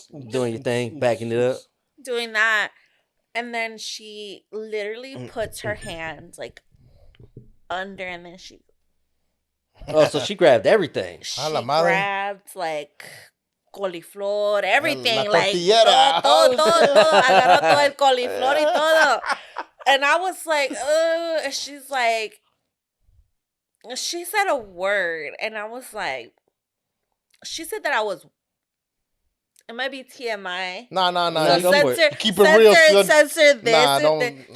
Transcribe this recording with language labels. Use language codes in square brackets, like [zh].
[en] doing your thing, backing it up, doing that. And then she literally puts her hands like under, and then she. Oh, so she grabbed everything. She grabbed like coliflor, everything, like todo. [es] Agarró todo el coliflor y todo. [en] And I was like, and she's like, she said a word, and I was like, she said that I was. It might be TMI. No. Censor, keep it real. Censor this. Nah, don't.